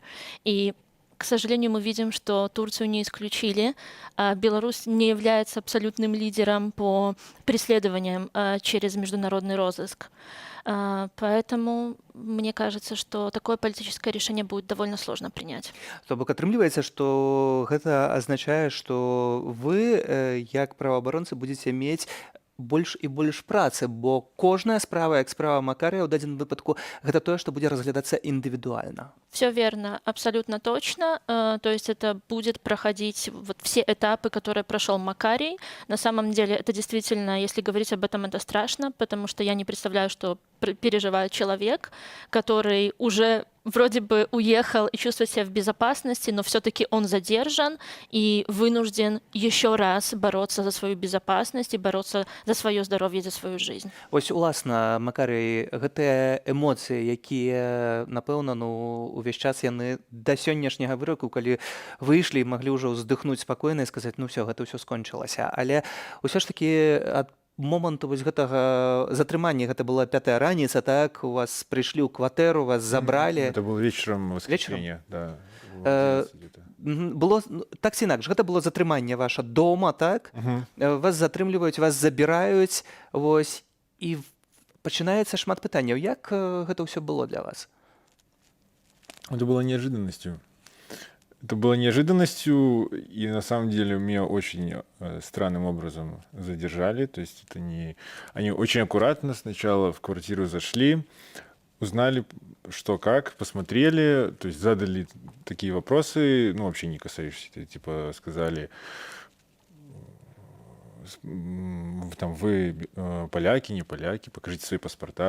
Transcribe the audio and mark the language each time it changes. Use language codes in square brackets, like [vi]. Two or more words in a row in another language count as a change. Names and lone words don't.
[ru] И к сожалению, мы видим, что Турцию не исключили. Беларусь не является абсолютным лидером по преследованиям через международный розыск. Поэтому мне кажется, что такое политическое решение будет довольно сложно принять. [be] То бок атрымліваецца, што гэта азначае, што вы, як праваабаронцы, будзеце мець больш і больш працы, бо кожная справа, як справа Макарыя, ў дадзеным выпадку, гэта тое, што будзе разглядацца індывідуальна. [ru] Все верно, абсолютно точно. То есть это будет проходить вот все этапы, которые прошел Макарий. На самом деле это действительно, если говорить об этом, это страшно, потому что я не представляю, что переживает человек, который уже вроде бы уехал и чувствует себя в безопасности, но все-таки он задержан и вынужден еще раз бороться за свою безопасность и бороться за свое здоровье, за свою жизнь. [be] Вось, уласна, Макарый, гэтыя эмоцыі, якія, напэўна, увесь час яны да сённяшняга выроку, калі выйшлі, маглі ўжо ўздыхнуць спакойна і сказаць, [ru] ну все, [be] гэта ўсё скончылася. Але ўсё ж такі ад моманту вось гэтага затрымання, гэта была 5-я раніца, так, у вас прыйшлі ў кватэру, вас забралі. [ru] Это было вечером воскресенья, да. [be] Было так ці інакш, гэта было затрыманне ваша дома, так? Вас затрымліваюць, вас забіраюць, вось, і пачынаецца шмат пытанняў. Як гэта ўсё было для вас? [ru] Это было неожиданностью. Это было неожиданностью, и на самом деле меня очень странным образом задержали. То есть это не... Они очень аккуратно сначала в квартиру зашли, узнали, что как, посмотрели, то есть задали такие вопросы, ну, вообще не касающиеся, типа сказали, там, вы поляки, не поляки, покажите свои паспорта.